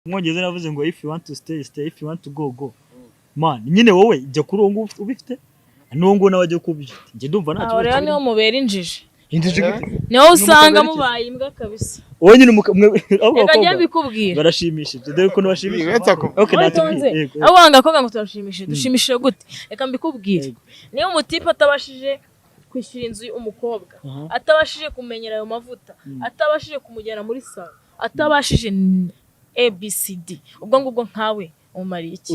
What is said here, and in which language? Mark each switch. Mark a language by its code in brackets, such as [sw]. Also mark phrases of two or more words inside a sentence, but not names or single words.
[rw] Umwongereza navuze ngo [en] if you want to stay stay, if you want to go go. [rw] Man nyine wowe jya kuri uwo ubifite n'uwo nawe ajye kubifite njye ndumva nta kibazo. Aho niho mubera injiji gute niho usanga mubaye imbwa kabisa. wowe nyine reka njye bikubwira barashimishije dore ko nabashimishije okay natubwiye abo banga koga ngo turashimishije dushimishije gute reka mbikubwire niyo umutipe atabashije kwishyura inzu umukobwa atabashije kumenyera ayo mavuta atabashije kumujyana muri salo atabashije ABCD ubwo ngubwo nkawe umariye iki